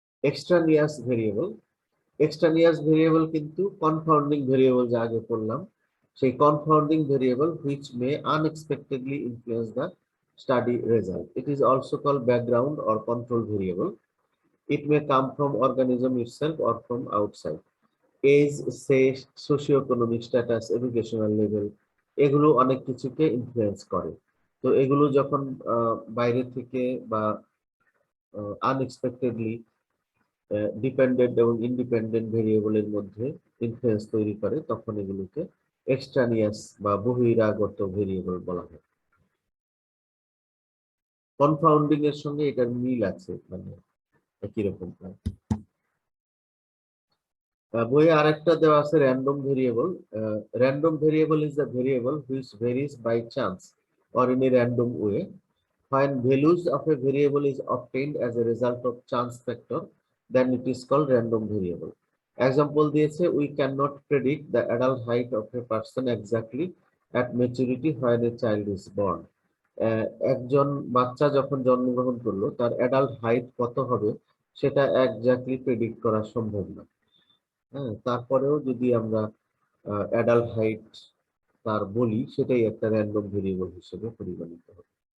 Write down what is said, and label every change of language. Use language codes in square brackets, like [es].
[en] Extraneous variable. Extraneous variable কিন্তু confounding variable [bn] যা আগে পড়লাম, [en] সেই confounding variable which may unexpectedly influence the study result. It is also called background or control variable. It may come from organism itself or from outside. Age, sex, socio-economic status, educational level, [bn] এগুলো অনেক কিছুকে influence করে। তো এগুলো যখন বাইরে থেকে বা আনএক্সপেক্টেডলি ডিপেন্ডেন্ট এবং ইন্ডিপেন্ডেন্ট ভেরিয়েবলের মধ্যে ইনফ্লুয়েন্স তৈরি করে, তখন এগুলোকে এক্সট্রানিয়াস বা বহিরাগত ভেরিয়েবল বলা হয়। কনফাউন্ডিং এর সঙ্গে এটার মিল আছে, মানে একই রকম। বইয়ে আরেকটা দেওয়া আছে [en] Random variable. Random variable is the variable which varies by chance or in a random way. When values of a variable is obtained as a result of chance factor, then it is called random variable. Example দিয়েছে, we cannot predict the adult height of a person exactly at maturity when a child is born. [bn] একজন বাচ্চা যখন জন্মগ্রহণ করলো তার adult height কত হবে সেটা এক্স্যাক্টলি প্রেডিক্ট করা সম্ভব না। হ্যাঁ, তারপরেও যদি আমরা অ্যাডাল্ট হাইট তার বলি, সেটাই একটা র্যান্ডম ভেরিয়েবল হিসেবে পরিগণিত হবে।